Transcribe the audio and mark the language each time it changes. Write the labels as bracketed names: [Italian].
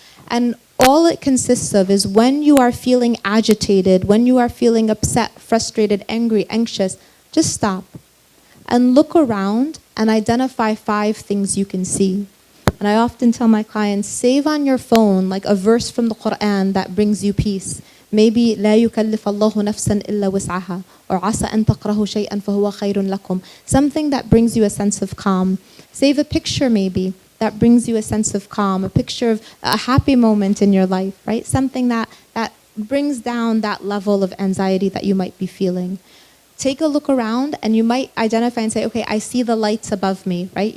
[English] And all it consists of is when you are feeling agitated, when you are feeling upset, frustrated, angry, anxious, just stop. And look around and identify 5 things you can see. And I often tell my clients, save on your phone like a verse from the Quran that brings you peace. [Arabic] Maybe لا يكلف الله نفسا إلا وسعها, or عسى أن تكرهوا شيئا فهو خير لكم. [English] Something that brings you a sense of calm. Save a picture maybe that brings you a sense of calm, a picture of a happy moment in your life, right? Something that brings down that level of anxiety that you might be feeling. Take a look around and you might identify and say, okay, I see the lights above me, right?